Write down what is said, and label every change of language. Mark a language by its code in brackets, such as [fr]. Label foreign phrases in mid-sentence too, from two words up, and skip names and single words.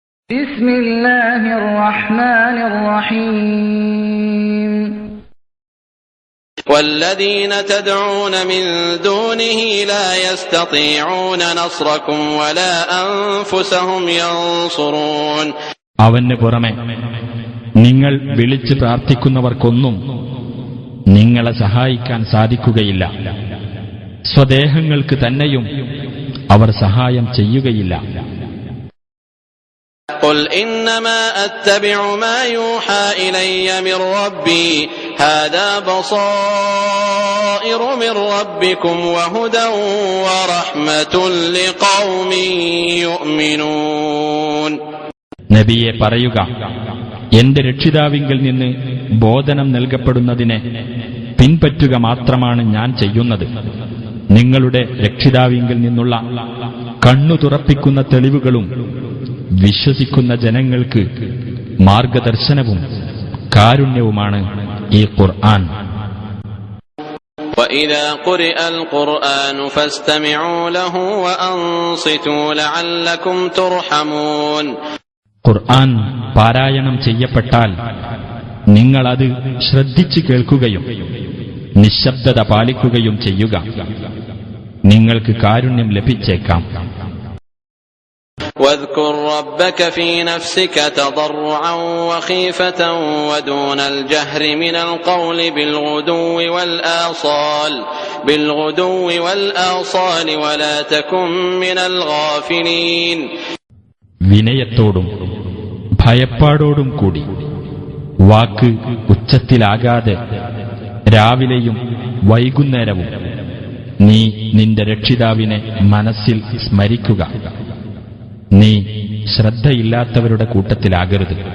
[ar] بسم الله الرحمن الرحيم. والذين تدعون من دونه لا يستطيعون نصركم ولا أنفسهم ينصرون. [ml] അവന് പുറമെ നിങ്ങൾ വിളിച്ച് പ്രാർത്ഥിക്കുന്നവർക്കൊന്നും നിങ്ങളെ സഹായിക്കാൻ സാധിക്കുകയില്ല. സ്വദേഹങ്ങൾക്ക് തന്നെയും അവർ സഹായം ചെയ്യുകയില്ല. [ar] قل إنما أتبع ما يوحى إلي من ربي هذا بصائر من ربكم وهدى ورحمة لقوم يؤمنون. [ml] നബിയെ പറയുക, എന്റെ രക്ഷിതാവിങ്കിൽ നിന്ന് ബോധനം നൽകപ്പെടുന്നതിനെ പിൻപറ്റുക മാത്രമാണ് ഞാൻ ചെയ്യുന്നത്. നിങ്ങളുടെ രക്ഷിതാവിങ്കിൽ നിന്നുള്ള കണ്ണു തുറപ്പിക്കുന്ന തെളിവുകളും വിശ്വസിക്കുന്ന ജനങ്ങൾക്ക് മാർഗദർശനവും കാരുണ്യവുമാണ് ഈ ഖുർആൻ. [ar] وَإِذَا قُرِئَ الْقُرْآنُ فَاسْتَمِعُوا لَهُ وَأَنصِتُوا لَعَلَّكُمْ تُرْحَمُونَ. [ml] ഖുർആൻ പാരായണം ചെയ്യപ്പെട്ടാൽ നിങ്ങളത് ശ്രദ്ധിച്ചു കേൾക്കുകയും നിശബ്ദത പാലിക്കുകയും ചെയ്യുക. നിങ്ങൾക്ക് കാരുണ്യം ലഭിച്ചേക്കാം. [ar] واذكر ربك في نفسك تضرعا وخيفة ودون الجهر من القول بالغدو والآصال ولا تكن من الغافلين. [ml] വിനയത്തോടും ഭയപ്പാടോടും കൂടി വാക്ക് ഉച്ചത്തിലാകാതെ രാവിലെയും വൈകുന്നേരവും നീ നിന്റെ രക്ഷിതാവിനെ മനസ്സിൽ സ്മരിക്കുക. നീ ശ്രദ്ധയില്ലാത്തവരുടെ കൂട്ടത്തിലാകരുത്.